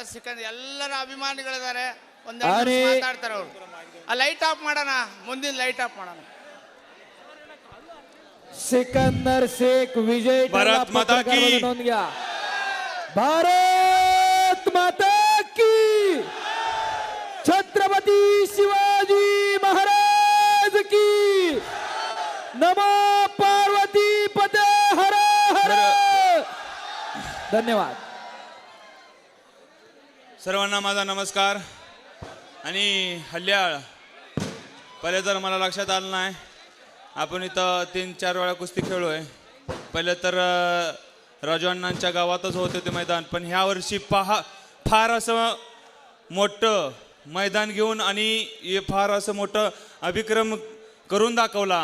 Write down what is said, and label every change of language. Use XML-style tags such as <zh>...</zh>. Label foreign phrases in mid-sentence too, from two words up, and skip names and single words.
<kn>ಸಿಕ್ಕಂದ್ರೆ ಎಲ್ಲರ ಅಭಿಮಾನಿಗಳಿದ್ದಾರೆ, ಒಂದೆರಡು ಅರೆ. ನಿಮಿಷ ಮಾತಾಡ್ತಾರೆ ಅವರು. ಆ</kn> <en>light off</en> <kn>ಮಾಡೋಣ, ಮುಂದಿನ</kn> <en>light off</en> <kn>ಮಾಡೋಣ.</kn> <mr>सिकंदर शेख विजय</mr> <hi>भारत माता की.</hi> <mr>नोंद घ्या.</mr> <hi>भारत माता की. छत्रपती शिवाजी महाराज की.</hi> <sa>नमो पार्वती पते हर हर.</sa> <mr>धन्यवाद. सर्वांना माझा नमस्कार. आणि हल्ल्याळ पहिले तर मला लक्षात आलं नाही, आपण इथं 3-4 वेळा कुस्ती खेळलोय. पहिले तर राजू अण्णांच्या गावातच होते ते मैदान, पण ह्या वर्षी फार असं मोठं मैदान घेऊन आणि हे फार असं मोठं अभिक्रम करून दाखवला.</mr>